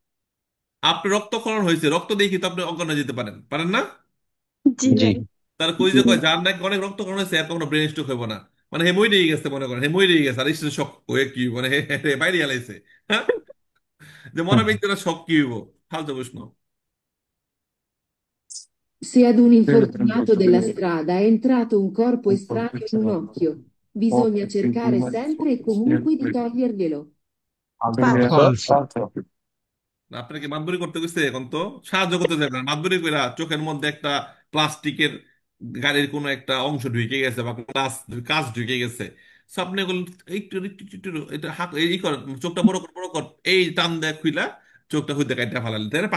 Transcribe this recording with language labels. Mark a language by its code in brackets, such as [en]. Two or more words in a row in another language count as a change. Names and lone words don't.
[bn] আপনার রক্তক্ষরণ হয়েছে, রক্ত দেখি তো আপনি অজ্ঞান হয়ে যেতে পারেন, পারেন না? জি জি। ভাই। তার কই যে কয় যার নাকি অনেক রক্তক্ষরণ হয়েছে, এর কখনো [en] brain stroke [bn] হইব না। মানে হে মই গেছে, মনে করেন হে মই গেছে, আর [en] stress shock [bn] হয়ে কি মানে বাইরে গেলাইছে। হ্যাঁ, যে মনে ব্যক্তিরা শক কি হইব? ফালতু প্রশ্ন। [it] Se ad un Sì, infortunato della tranquillo. strada è entrato un corpo Un po' estraneo in un questo occhio, bisogna occhio, quindi cercare mezzo, sempre e comunque di sempre toglierglielo. avere Falso। [bn] ফালসো। [it] fatto [bn] না, আপনাকে মাতবরি করতে গেছে এখন তো সাহায্য করতে যাবেন মাতবরি কইরা, চোখের মধ্যে একটা প্লাস্টিকের গাড়ির কোনো একটা অংশ ঢুকে গেছে বা কাঁচ কাঁচ ঢুকে গেছে, So আপনি বললেন একটু একটু একটু একটু এটা হাত এই কর, চোখটা বড় কর বড় কর, এই টান দেয়া খুইলা চোখটা হইতে কাইটা ফালালি, তাই না?